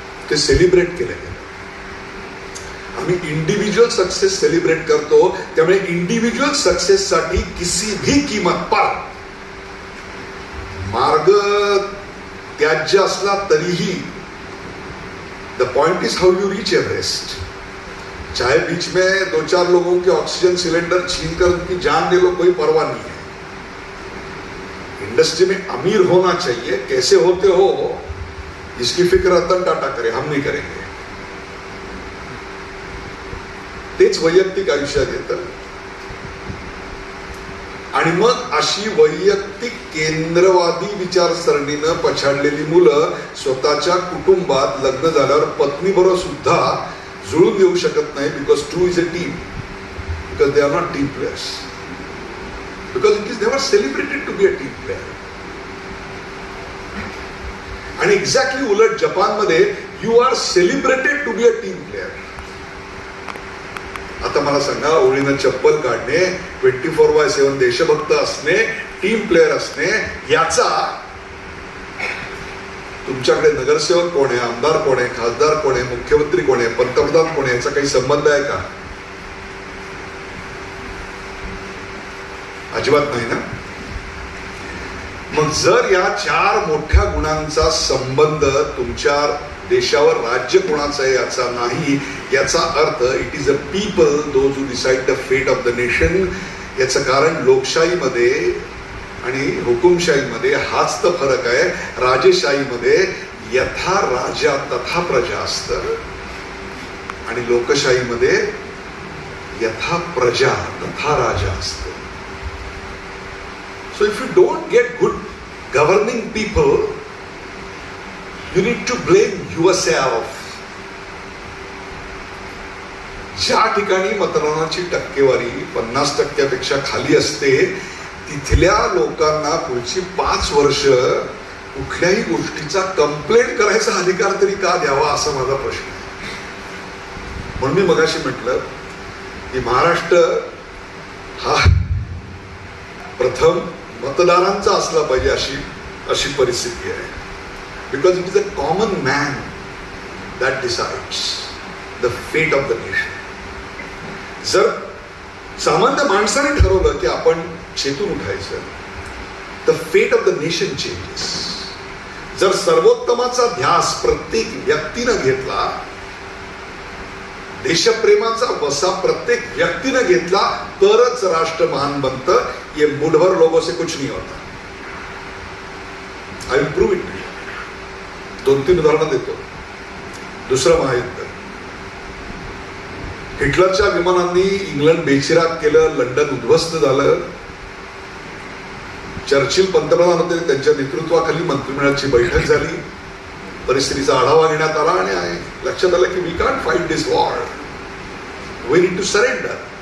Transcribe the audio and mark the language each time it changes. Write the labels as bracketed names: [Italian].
[Marathi] ते सेलिब्रेट केलं गेलं. आम्ही इंडिव्हिज्युअल सक्सेस सेलिब्रेट करतो, त्यामुळे इंडिव्हिज्युअल सक्सेस साठी [Hindi] किसी भी कीमत पर [Marathi] मार्ग त्याज्य असला तरीही [English] The point is how you reach Everest. [Hindi] चाहे बीच में 2-4 लोगों के ऑक्सीजन सिलेंडर छीन कर उनकी जान ले लो, कोई परवाह नहीं है. इंडस्ट्री में अमीर होना चाहिए, कैसे होते हो इसकी फिक्र रतन टाटा करे, हम नहीं करेंगे. [Marathi] तेच वैयक्तिक आयुष्यात येतं. आणि मग अशी वैयक्तिक केंद्रवादी विचारसरणीनं पछाडलेली मुलं स्वतःच्या कुटुंबात लग्न झाल्यावर पत्नी बरोबर सुद्धा जुळून येऊ शकत नाही. [English] Because 2 is a team, because they are not team players, because it is never celebrated to be a team player. [Marathi] आणि एक्झॅक्टली उलट जपानमध्ये [English] You are celebrated to be a team player. [Marathi] आता मला सांगा, ओळीनं चप्पल काढणे, 24/7 देशभक्त असणे, टीम प्लेअर असणे, याचा तुमच्याकडे नगरसेवक कोण आहे, आमदार कोण आहे, खासदार कोण आहे, मुख्यमंत्री कोण आहे, पंतप्रधान कोण आहे, याचा काही संबंध आहे का? अजिबात नाही ना. मग जर या 4 मोठ्या गुणांचा संबंध तुमच्या देशावर राज्य कोणाचं आहे याचा नाही, याचा earth [English] It is a people those who decide the fate of the nation. [Marathi] याचं कारण लोकशाहीमध्ये आणि हुकुमशाहीमध्ये हाच तर फरक आहे. राजेशाहीमध्ये यथा राजा तथा प्रजा असतं आणि लोकशाहीमध्ये यथा प्रजा तथा राजा असतं. [English] So if you don't get good governing people, you need to blame yourself. [Marathi] ज्या ठिकाणी मतदानाची टक्केवारी 50% खाली असते, तिथल्या लोकांना पुढची 5 वर्ष कुठल्याही गोष्टीचा कंप्लेंट करायचा अधिकार तरी का द्यावा, असा माझा प्रश्न आहे. म्हणून मी मगाशी म्हटलं की महाराष्ट्र हा प्रथम मतदारांचा असला पाहिजे अशी परिस्थिती आहे. [English] Because it is a common man that decides the fate of the nation. [Marathi] जर सामान्य माणसाने ठरवलं की आपण चेतून उठायचं, [English] The fate of the nation changes. [Marathi] जर सर्वोत्तमाचा ध्यास प्रत्येक व्यक्तीनं घेतला, देशप्रेमाचा वसा प्रत्येक व्यक्तीनं घेतला, तरच राष्ट्र महान बनतं. [Hindi] ये मुठभर लोगों से कुछ नहीं होता. [English] I will prove it. [Marathi] 2-3 उदाहरणं देतो. दुसरं महायुद्ध, हिटलरच्या विमानांनी इंग्लंड बेचिराग केलं, लंडन उद्ध्वस्त झालं. चर्चिल पंतप्रधान होते, त्यांच्या नेतृत्वाखाली मंत्रिमंडळाची बैठक झाली, परिस्थितीचा आढावा घेण्यात आला आणि लक्षात आलं की [English] We can't fight this war, we need to surrender.